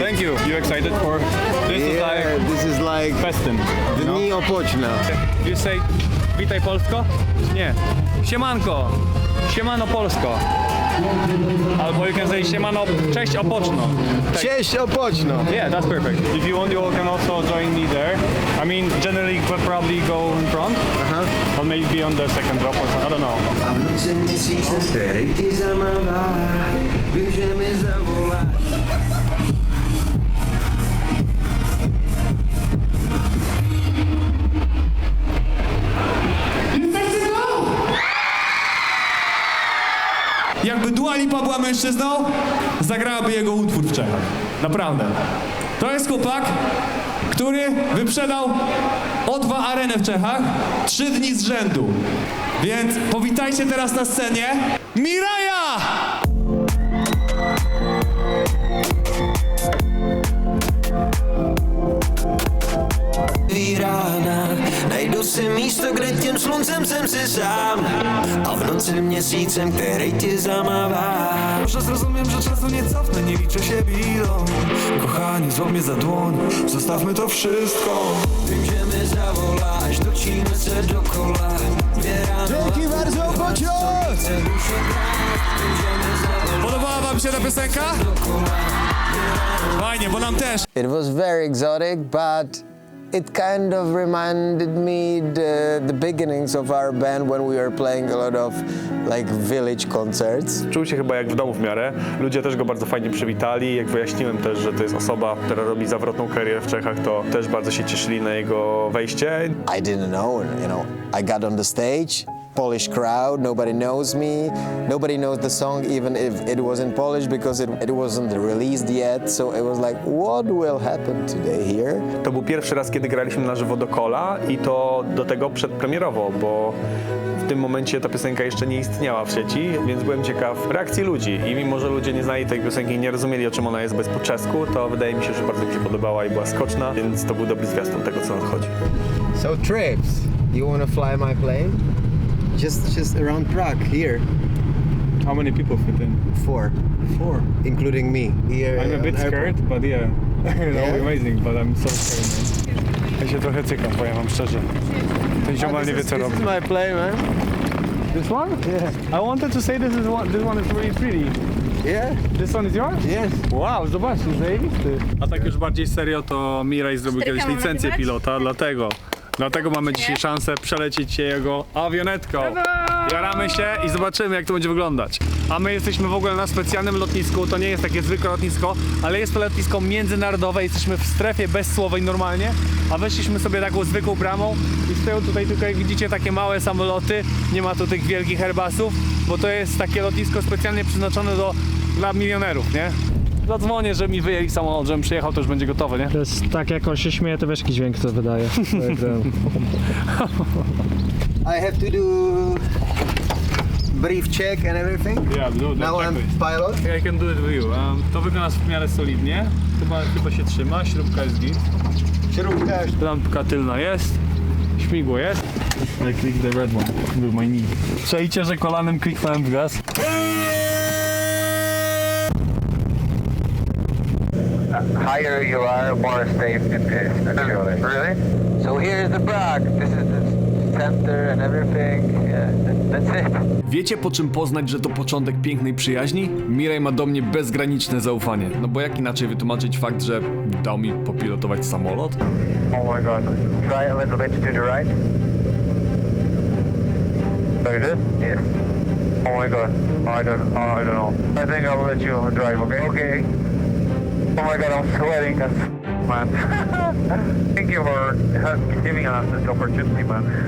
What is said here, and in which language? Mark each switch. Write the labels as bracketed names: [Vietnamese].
[English] Thank you. You excited for this? Yeah, this is like [Polish] Festin. the Dni Opoczna. [English] You say [Polish] witaj Polsko? Nie. Siemanko. Siemano Polsko. Albo [English] you can say [Polish] siemano, cześć Opoczno. Cześć Opoczno. Yeah, that's perfect. If you want, you can also join me there. I mean, generally, we'll probably go in front, or maybe on the second drop or something. I don't know. A w nocy miesiąc cztery ty zamawała, będziemy zawołać. Jakby Dua Lipa była mężczyzną, zagrałaby jego utwór w Czechach. Naprawdę. To jest chłopak, który wyprzedał O2 Arenę w Czechach 3 dni z rzędu. Więc powitajcie teraz na scenie Miraja! [Czech] Rána, najdu si místo, kde tím sluncem jsem si sám a v noci měsícem, který ti zamává. [Polish] Może zrozumiem, że czasu nie cofnę, nie liczę się bilą. Kochanie, złap mnie za dłoń, zostawmy to wszystko. Będziemy zawołać, docimy se dokoła. Dzięki bardzo, Opoczno! Podobała wam się ta piosenka? Fajnie, bo nam też. [English] It was very exotic, but it kind of reminded me the beginnings of our band when we were playing a lot of like village concerts. [Polish] Czuł się chyba jak w domu w miarę. Ludzie też go bardzo fajnie przywitali. Jak wyjaśniłem też, że to jest osoba, która robi zawrotną karierę w Czechach, to też bardzo się cieszyli na jego wejście. [English] I didn't know, I got on the stage, Polish crowd, nobody knows me, nobody knows the song even if it was in Polish because it wasn't released yet, so it was like, what will happen today here? [Polish] To był pierwszy raz, kiedy graliśmy na żywo do Kola i to do tego przedpremierowo, bo w tym momencie ta piosenka jeszcze nie istniała w sieci, więc byłem ciekaw reakcji ludzi i mimo, że ludzie nie znali tej piosenki i nie rozumieli, o czym ona jest, bo jest po czesku, to wydaje mi się, że bardzo mi się podobała i była skoczna, więc to był dobry zwiastun tego, co nadchodzi. [English] So trips, you wanna fly my plane? Just around Prague, here. How many people fit in? 4, including me. Here I'm a on bit airport. scared, but yeah, Yeah. amazing, but I'm so scared, man. [Polish] Ja się trochę cykam, powiem wam szczerze. Ten ziomal nie wie co robi. [English] This is my plane, man. This one? Yeah. I wanted to say this one is really pretty. Yeah, This one is yours? yes. [Polish] Wow, zobaczcie, zajebisty. A tak już bardziej serio, to Miraj zrobił kiedyś licencję pilota, dlatego mamy dzisiaj szansę przelecieć się jego awionetką. Jaramy się i zobaczymy, jak to będzie wyglądać. A my jesteśmy w ogóle na specjalnym lotnisku, to nie jest takie zwykłe lotnisko, ale jest to lotnisko międzynarodowe, jesteśmy w strefie bezsłowej normalnie, a weszliśmy sobie taką zwykłą bramą i z tyłu tutaj tylko jak widzicie takie małe samoloty, nie ma tu tych wielkich Airbusów, bo to jest takie lotnisko specjalnie przeznaczone dla milionerów, nie? Zadzwonię, że mi wyjęli samolot, żebym przyjechał, to już będzie gotowe, nie? To jest tak, jak on się śmieje, to wiesz, jaki dźwięk to wydaje. [English] I have to do brief check and everything. Yeah, do Now I'm pilot. I can do it with you. [Polish] To wygląda w miarę solidnie. Chyba się trzyma, śrubka jest git. Śrubka. Lampka tylna jest. Śmigło jest. [English] I click the red one with my knee. [Polish] Czajcie, że kolanem kliknąłem w gaz. [English] Higher you are, more safe it is, actually. Really? So here's the Prague. This is the center and everything. Yeah, that's it. [Polish] Wiecie, po czym poznać, że to początek pięknej przyjaźni? Miraj ma do mnie bezgraniczne zaufanie. No bo jak inaczej wytłumaczyć fakt, że dał mi popilotować samolot? [English] Oh my god. Try a little bit to the right. Very good? Yes. Oh my god. I don't know. I think I'll let you drive, okay? Okay. Oh my god, I'm sweating, man. Thank you for giving us this opportunity, man.